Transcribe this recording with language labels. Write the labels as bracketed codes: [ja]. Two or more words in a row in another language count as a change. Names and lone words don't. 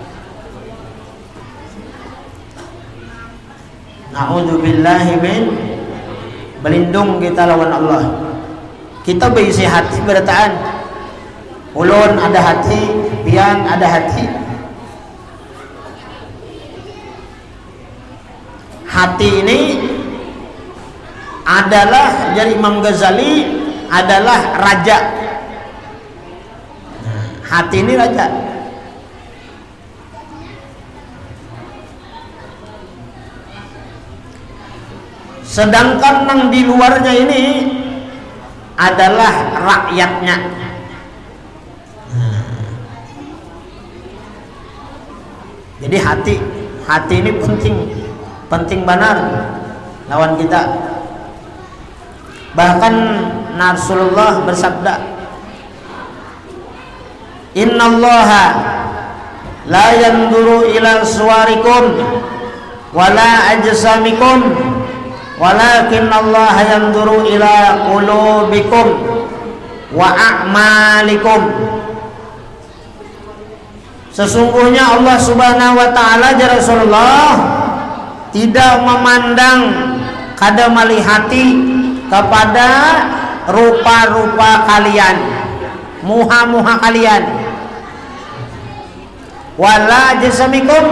[ar] نعوذ بالله من, [bjn] berlindung kita lawan Allah. Kita berisi hati berataan, ulun ada hati, pian ada hati. [id] Hati ini adalah, jadi Imam Ghazali adalah raja. Hati ini raja. Sedangkan yang di luarnya ini adalah rakyatnya. [bjn] Jadi hati ini penting benar lawan kita. [id] Bahkan Rasulullah bersabda, [ar] إن الله لا ينظر إلى صوركم ولا أجسامكم ولكن الله ينظر إلى قلوبكم وأعمالكم. [bjn] Sesungguhnya Allah [ar] سبحانه وتعالى, يا رسول الله, [bjn] tidak memandang kada melihati kepada rupa-rupa kalian, muha-muha kalian, [ar] ولا أجسامكم.